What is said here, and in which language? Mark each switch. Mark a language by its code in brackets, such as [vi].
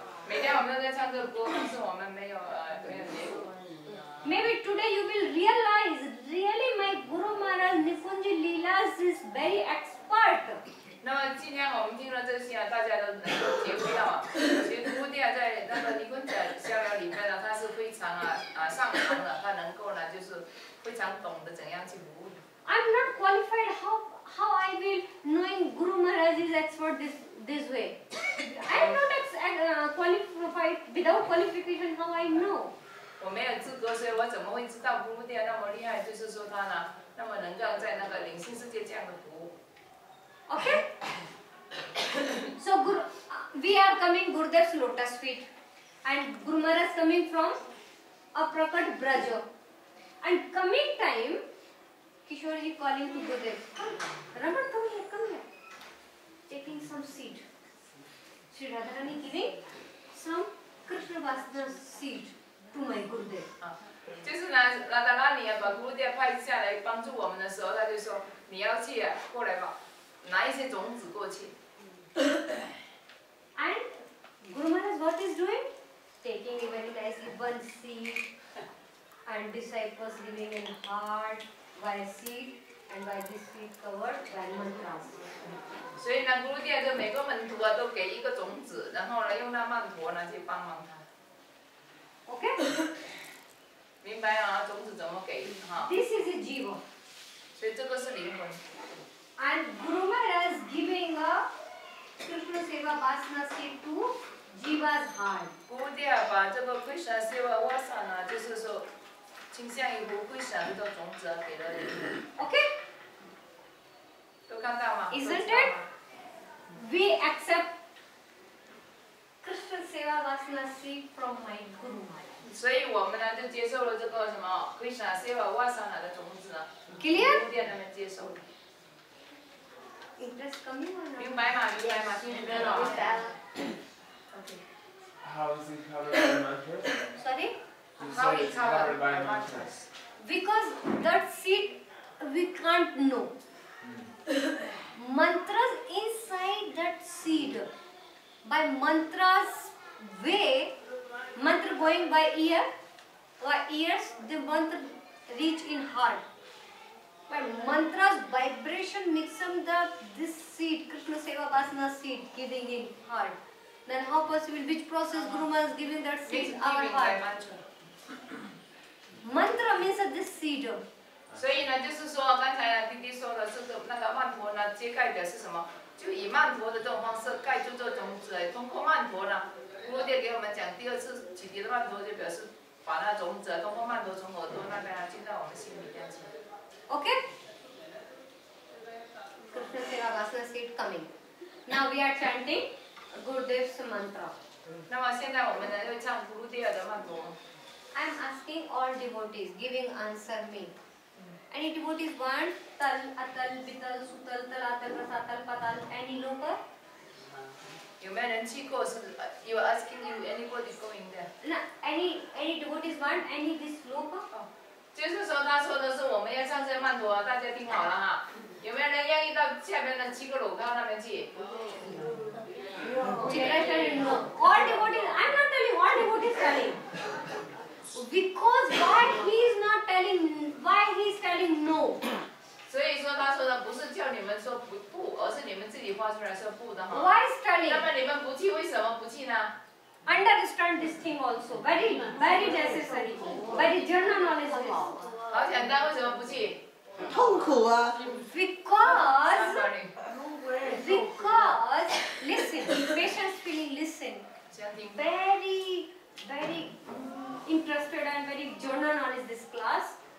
[zh] 每天我们都在唱这个歌，但是我们没有结果。 [en] Maybe today you will realize really my Guru Maharaj Nikunji Leelas is very expert. [zh] 那么今天我们听了这些大家都能够体会到其实咕噜爹在那个尼坤者逍遥里面呢，他是非常上乘的，他能够呢就是非常懂得怎样去服务。 [en] I'm not qualified. How I will knowing Guru Maharaj is expert this way. I am not qualified without qualification, how I know? [zh] 我没有资格，所以我怎么会知道古鲁爹那么厉害？就是说他呢，那么能让在那个灵性世界这样的服务。 [en] Okay. So we are coming Gurudev's lotus feet, and Guru Maharaj coming from Aprakat Braja, and coming time, Kishore ji calling to Gurudev, Raman, come here, taking some seed. Shri Radharani giving some Krishna Vasana seed to my Gurudev. [zh] 就是呢，拉达拉尼啊，把古鲁爹派下来帮助我们的时候，他就说你要去啊，过来吧，拿一些种子过去。 [en] And Guru Maharaj what is doing? Taking a very nicely one seed, and disciples giving in heart by seed, and by this seed covered by mantras. [zh] 所以呢，古鲁爹就每个门徒啊都给一个种子，然后呢用那曼陀呢去帮忙他。 [en] Okay? [zh] 明白啊，种子怎么给哈？ [en] This is a jiva. [zh] 所以这个是灵魂。 [en] And Guru Maharaj is giving a Krishna Seva Vasana seed to Jiva's heart. [zh] 古鲁爹把这个奎沙西瓦瓦萨呢，就是说倾向于不奎沙的种子啊给了灵魂。 [en] Okay? [zh] 都看到吗？ [en] Isn't it? We accept Krishna Seva Vasana seed from my Guru Maharaj. [zh] 所以我们呢就接受了这个什么奎沙西瓦瓦萨那的种子呢。 [en] Clear? [zh] 古鲁爹他们接受了。 [en] Interest coming or not? [zh] 明白吗？明白吗？听明白了。 [en] Okay. How is it covered by mantras? Sorry? You How said it's it's covered by covered by mantras. Because that seed we can't know. Mantras inside that seed. By mantras way, mantra going by ears, the mantra reach in heart. But mantras vibration mixing this seed, Krishna Seva Vasana seed, giving in heart. Then how possible? Which process Guru Maharaj is giving that seed in our heart? Mantra means this seed. [zh] 所以呢，就是说刚才呢弟弟说的这个那个曼陀呢，揭盖的是什么？就以曼陀的这种方式盖住这种子，通过曼陀呢，古鲁爹给我们讲第二次启迪的曼陀就表示把那种子通过曼陀从耳朵那边进到我们心里这样子。 [en] Okay? Krishna Seva Vasana seed coming. Now we are chanting Gurudev's mantra. [zh] 那么现在我们呢会唱古鲁爹的曼陀。 [en] I am asking all devotees, giving answer me. Any devotees want Tal, Atal, Bital, Sutal, Talatal, Rasatal, Patal, any loka? [zh] 有没有人去过？是 [en] you asking you anybody going there？ No, any devotees want any this loka? [zh] 就是说他说的是我们要唱这曼陀，大家听好了哈。有没有人愿意到下边的7个楼高那边去？ [en] No. All devotees, I am not telling all devotees telling. Because why he is not telling, why he is telling no? [zh] 所以说他说的不是叫你们说不，而是你们自己发出来说不的哈。 [en] Why is telling? [zh] 那么你们不去，为什么不去呢？ [en] Understand this thing also. Very, very necessary. Very general knowledge this. [zh] 好简单，为什么不去？痛苦啊！ [en] Because, Sorry， because, listen, patients feeling listen. [zh] 想听。 [en] Very, very interested and very general knowledge this class.